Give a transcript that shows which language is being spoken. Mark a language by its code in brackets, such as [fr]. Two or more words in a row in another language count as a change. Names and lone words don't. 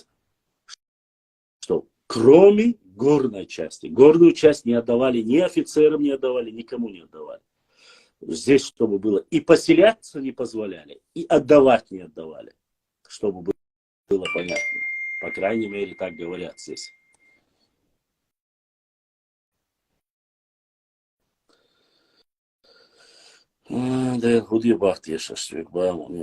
[ru] Что кроме горной части. Горную часть не отдавали ни офицерам, не отдавали, никому не отдавали. Здесь, чтобы было и поселяться не позволяли, и отдавать не отдавали, чтобы было понятно. По крайней мере, так говорят здесь. [nl] De goede wacht eerst een stuk bij me.